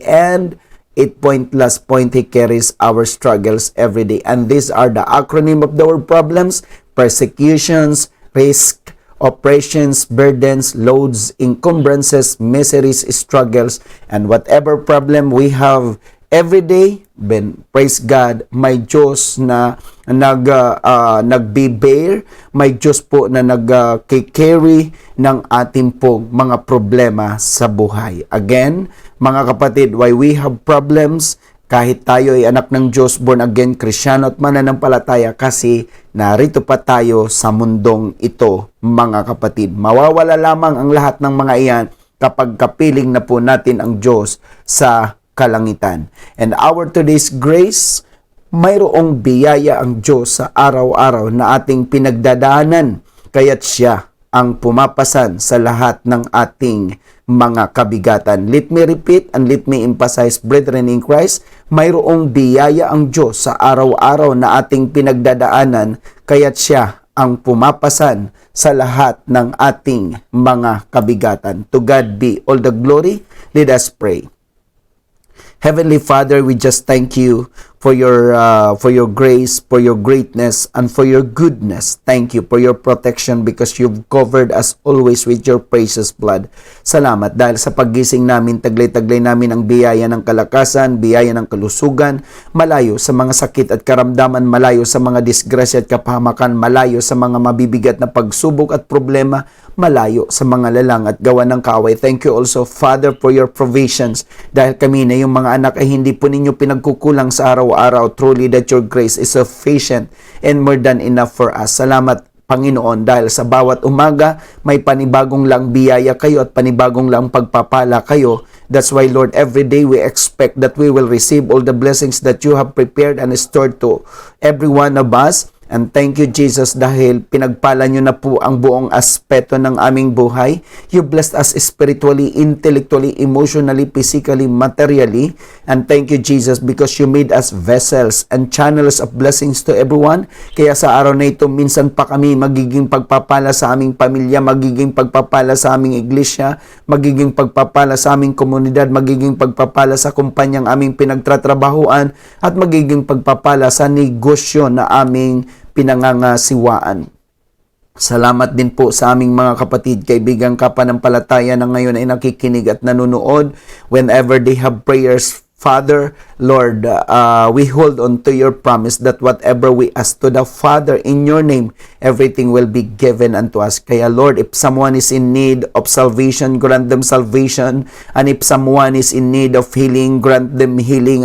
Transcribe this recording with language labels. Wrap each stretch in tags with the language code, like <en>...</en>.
<en>And 8 point last point, He carries our struggles every day. And these are the acronym of the word problems: persecutions, risk, operations, burdens, loads, encumbrances, miseries, struggles, and whatever problem we have every day.</en> <tl>Ben,</tl> <en>praise God,</en> <tl>may Diyos na nagbe-bear, may Diyos po na nag-carry ng ating pong mga problema sa buhay. Again, mga kapatid,</tl> <en>why we have problems,</en> <tl>kahit tayo ay anak ng Diyos, born again, Krisyano at mananampalataya, kasi narito pa tayo sa mundong ito, mga kapatid. Mawawala lamang ang lahat ng mga iyan kapag kapiling na po natin ang Diyos sa kalangitan.</tl> <en>And our today's grace,</en> <tl>mayroong biyaya ang Diyos sa araw-araw na ating pinagdadaanan, kaya't siya ang pumapasan sa lahat ng ating mga kabigatan.</tl> <en>Let me repeat and let me emphasize, brethren in Christ,</en> <tl>mayroong biyaya ang Diyos sa araw-araw na ating pinagdadaanan, kaya't siya ang pumapasan sa lahat ng ating mga kabigatan.</tl> <en>To God be all the glory. Let us pray. Heavenly Father, we just thank you for your grace, for your greatness, and for your goodness. Thank you for your protection because you've covered us always with your precious blood.</en> <tl>Salamat dahil sa paggising namin, taglay-taglay namin ang biyaya ng kalakasan, biyaya ng kalusugan, malayo sa mga sakit at karamdaman, malayo sa mga disgrasya at kapahamakan, malayo sa mga mabibigat na pagsubok at problema, malayo sa mga lalang at gawa ng kaaway.</tl> <en>Thank you also, Father, for your provisions.</en> <tl>Dahil kami na yung mga anak ay hindi po ninyo pinagkukulang sa araw-araw.</tl> <en>Truly that your grace is sufficient and more than enough for us.</en> <tl>Salamat, Panginoon, dahil sa bawat umaga may panibagong lang biyaya kayo at panibagong lang pagpapala kayo.</tl> <en>That's why, Lord, every day we expect that we will receive all the blessings that you have prepared and stored to every one of us. And thank you, Jesus,</en> <tl>dahil pinagpala nyo na po ang buong aspeto ng aming buhay.</tl> <en>You blessed us spiritually, intellectually, emotionally, physically, materially. And thank you, Jesus, because you made us vessels and channels of blessings to everyone.</en> <tl>Kaya sa araw na ito, minsan pa kami magiging pagpapala sa aming pamilya, magiging pagpapala sa aming iglesia, magiging pagpapala sa aming komunidad, magiging pagpapala sa kumpanyang aming pinagtatrabahuan, at magiging pagpapala sa negosyo na aming pinangangasiwaan. Salamat din po sa aming mga kapatid, kaibigang kapanampalataya na ngayon ay nakikinig at nanonood.</tl> <en>Whenever they have prayers, Father, Lord, we hold on to your promise that whatever we ask to the Father in your name, everything will be given unto us.</en> <tl>Kaya,</tl> <en>Lord, if someone is in need of salvation, grant them salvation. And if someone is in need of healing, grant them healing.</en>